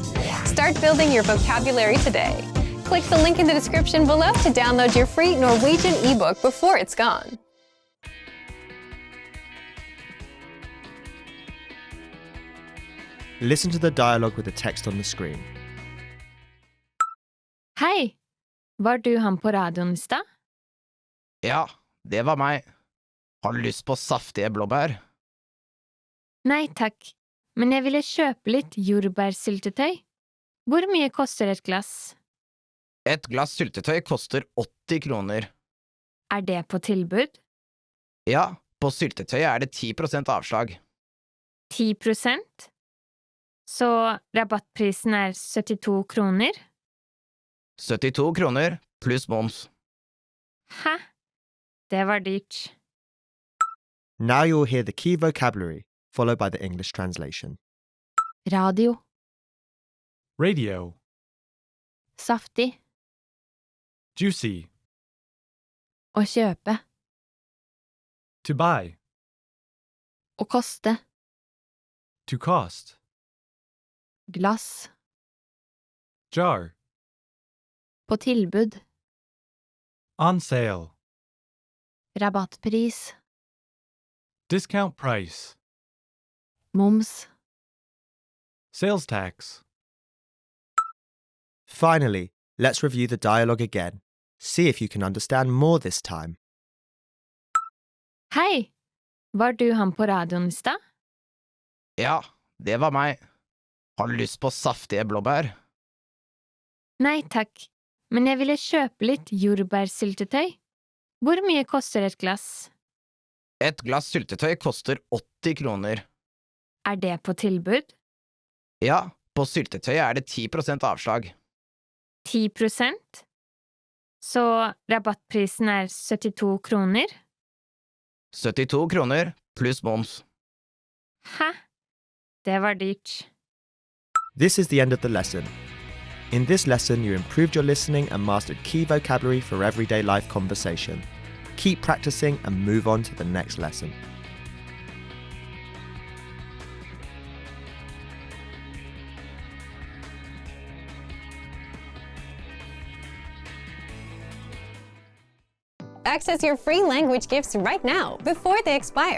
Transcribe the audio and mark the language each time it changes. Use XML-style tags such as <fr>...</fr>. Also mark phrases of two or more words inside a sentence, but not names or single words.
<en>Start building your vocabulary today. Click the link in the description below to download your free Norwegian ebook before it's gone. Listen to the dialogue with the text on the screen.</en> <no>Hei! Var du han på radioen i stad? Ja, det var meg. Har du lyst på saftige blåbær? Nei takk, men jeg ville kjøpe litt jordbærsyltetøy. Hvor mye koster et glass? Et glass syltetøy koster 80 kroner. Er det på tilbud? Ja, på syltetøy er det 10% avslag. 10%? Så rabattprisen er 72 kroner? 72 kroner pluss moms. Hæ? Det var dyrt.</no> <en>Now you'll hear the key vocabulary, followed by the English translation.</en> <no>Radio.</no> <en>Radio.</en> <no>Saftig.</no> <en>Juicy.</en> <no>Å kjøpe.</no> <en>To buy.</en> <no>Å koste.</no> <en>To cost.</en> <no>Glass.</no> <en>Jar.</en> <no>På tilbud.</no> <en>On sale.</en> <no>Rabattpris.</no> <en>Discount price.</en> <no>Moms.</no> <en>Sales tax. Finally, let's review the dialogue again. See if you can understand more this time.</en> <no>Hei! Var du han på radioen I stad? Ja, det var meg. Har du lyst på saftige blåbær? Nei takk, men jeg ville kjøpe litt jordbærsyltetøy. Hvor mye koster et glass? Et glass syltetøy koster 80 kroner. Det på tilbud? Ja, på syltetøyet det 10% avslag. 10%? Så rabattprisen 72 kroner? 72 kroner pluss moms. Hæ? Det var dyrt.</no> <en>This is the end of the lesson. In this lesson, you improved your listening and mastered key vocabulary for everyday life conversation. Keep practicing and move on to the next lesson. Access your free language gifts right now before they expire.</en>